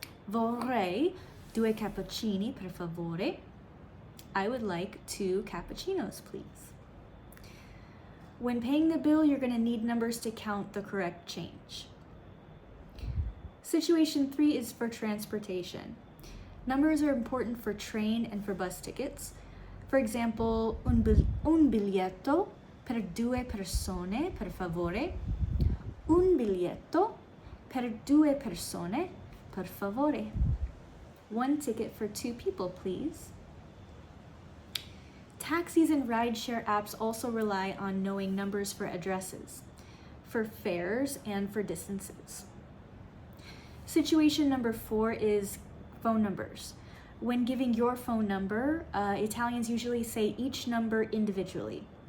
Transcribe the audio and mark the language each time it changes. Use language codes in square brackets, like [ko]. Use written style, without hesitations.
[it] Vorrei 2 cappuccini per favore. [en] I would like 2 cappuccinos, please. When paying the bill, you're going to need numbers to count the correct change. Situation 3 is for transportation. Numbers are important for train and for bus tickets. For example, [it] un biglietto per 2 persone, per favore. Un biglietto per 2 persone, per favore. [en] 1 ticket for 2 people, please. Taxis and rideshare apps also rely on knowing numbers for addresses, for fares, and for distances. Situation number 4 is phone numbers. When giving your phone number, Italians usually say each number individually.